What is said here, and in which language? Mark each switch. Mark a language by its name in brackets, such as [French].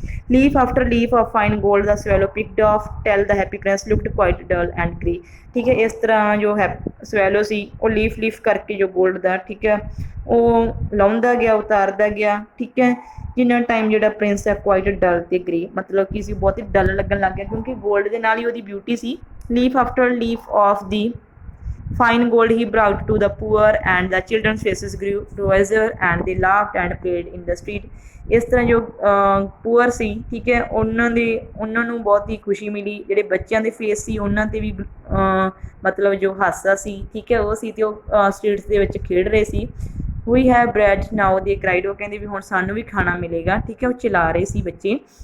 [English] leaf after leaf of fine gold the Swallow picked off till the Happy Prince looked quite dull and grey [Punjabi] ਠੀਕ ਹੈ। ਇਸ ਤਰ੍ਹਾਂ ਜੋ swallow ਸੀ ਉਹ leaf ਕਰਕੇ ਜੋ ਗੋਲਡ ਦਾ ਠੀਕ ਹੈ ਉਹ ਲਾਉਂਦਾ ਗਿਆ ਉਤਾਰਦਾ ਗਿਆ ਠੀਕ ਹੈ। ਜਿੰਨਾ ਟਾਈਮ ਜਿਹੜਾ ਪ੍ਰਿੰਸ ਹੈ ਕੁਆਇਟ ਡਲ ਅਤੇ ਗ੍ਰੇ ਮਤਲਬ ਕਿ ਸੀ ਬਹੁਤ ਹੀ ਡਲ ਲੱਗਣ ਲੱਗ ਗਿਆ ਕਿਉਂਕਿ ਗੋਲਡ ਦੇ ਨਾਲ ਹੀ ਉਹਦੀ beauty ਸੀ। [English] Leaf after leaf of the fine gold he brought to the poor and the children's faces grew rosier and they laughed and played in the street। [Punjabi] ਇਸ ਤਰ੍ਹਾਂ ਜੋ ਪੂਅਰ ਸੀ ਠੀਕ ਹੈ ਉਹਨਾਂ ਨੂੰ ਬਹੁਤ ਹੀ ਖੁਸ਼ੀ ਮਿਲੀ। ਜਿਹੜੇ ਬੱਚਿਆਂ ਦੇ ਫੇਸ ਸੀ ਉਹਨਾਂ 'ਤੇ ਵੀ ਮਤਲਬ ਜੋ ਹਾਸਾ ਸੀ ਠੀਕ ਹੈ ਉਹ ਸੀ ਅਤੇ ਉਹ ਸਟਰੀਟਸ ਦੇ ਵਿੱਚ ਖੇਡ ਰਹੇ ਸੀ। [English] we have bread now they cried [Punjabi] ਉਹ ਕਹਿੰਦੇ ਵੀ ਹੁਣ ਸਾਨੂੰ ਵੀ ਖਾਣਾ ਮਿਲੇਗਾ ਠੀਕ ਹੈ ਉਹ ਚਲਾ ਰਹੇ ਸੀ ਬੱਚੇ।